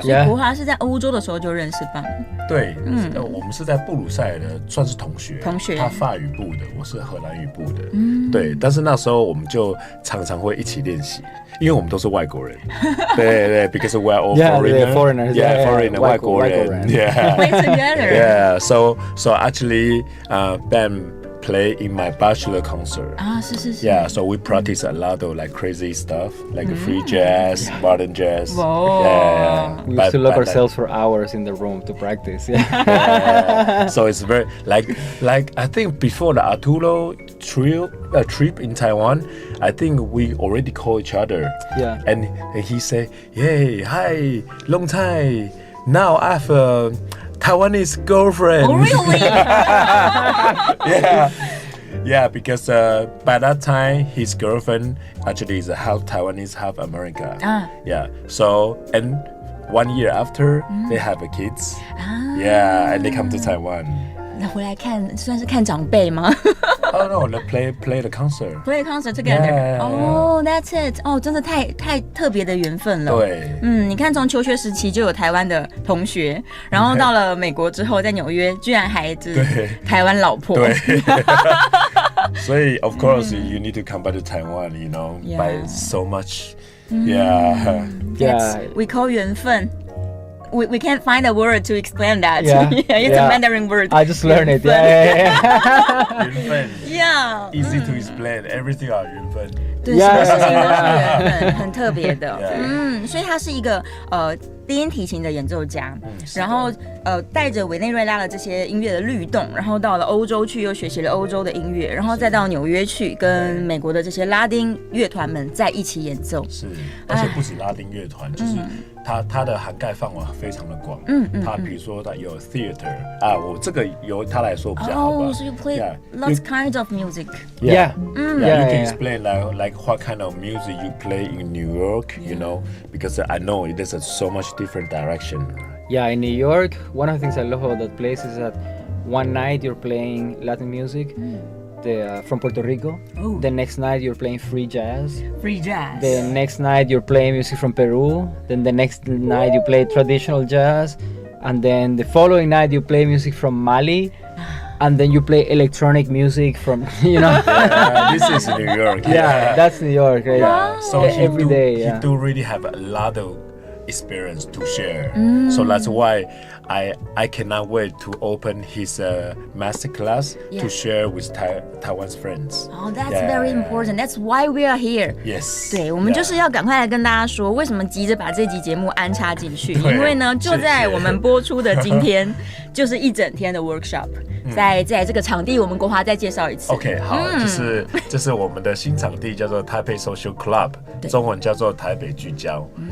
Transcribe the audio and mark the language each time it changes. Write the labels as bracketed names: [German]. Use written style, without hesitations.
[Chinese] 所以国华是在欧洲的时候就认识Bam。对，我们是在布鲁塞尔的，算是同学。他法语部的，我是荷兰语部的。对，但是那时候我们就常常会一起练习，因为我们都是外国人。 [English] 对 ，because we're all foreigners. Yeah, foreigner, [Chinese] 外国人。 [English] Yeah. Play together. Yeah. So actually, Bam play in my bachelor concert. [Chinese] 是。 [English] Yeah, so we practice a lot of like crazy stuff, like free jazz, modern jazz. Whoa. Yeah. We used to lock ourselves for hours in the room to practice. Yeah. So it's very like I think before the Arturo trip in Taiwan, I think we already call each other. Yeah. And he say, "Hey, hi, long time. Now I have a Taiwanese girlfriend." Oh, really? Yeah, because by that time his girlfriend actually is half Taiwanese, half American. Yeah. So and 1 year after they have a kids. Yeah, and they come to Taiwan. [Chinese] 那回来看算是看长辈吗 [English] ？Oh no, they play the concert. Play concert together. Oh, that's it. [Chinese] 真的太特别的缘分了。对，你看从求学时期就有台湾的同学，然后到了美国之后，在纽约居然还是台湾老婆。对。所以 [English] of course you need to come back to Taiwan, by so much. Yeah. We call 缘分。 We can't find a word to explain that. Yeah. It's a Mandarin word. I just learned it. Yeah. [Chinese] 缘分。 [English] Yeah. Easy to explain. Everything are 缘分。 [Chinese] 对，什么事情都是缘分，很特别的。所以他是一个低音提琴的演奏家，然后带着委内瑞拉的这些音乐的律动，然后到了欧洲去又学习了欧洲的音乐，然后再到纽约去跟美国的这些拉丁乐团们在一起演奏。是，而且不止拉丁乐团，就是它的涵盖范围非常的广。它比如说它有 theater 我这个由他来说比较好吧。 [English] Oh, so you play lots kinds of music. Yeah. You can explain like what kind of music you play in New York, you know, because I know it is so much different direction. Yeah, in New York, one of the things I love about that place is that one night you're playing Latin music from Puerto Rico. Ooh. The next night you're playing free jazz. Free jazz. The next night you're playing music from Peru. Then the next night you play traditional jazz. And then the following night you play music from Mali. And then you play electronic music from, you know. This is New York. Yeah, that's New York. Right? Wow. So every day, he do really have a lot of experience to share. So that's why I cannot wait to open his master class to share with Taiwan's friends. Oh, that's very important. That's why we are here. Yes. [Chinese] 对，我们就是要赶快来跟大家说，为什么急着把这集节目安插进去？因为呢，就在我们播出的今天，就是一整天的 workshop。在这个场地，我们国华再介绍一次。 OK， 好，这是我们的新场地，叫做 Taipei Social Club， 中文叫做台北聚焦。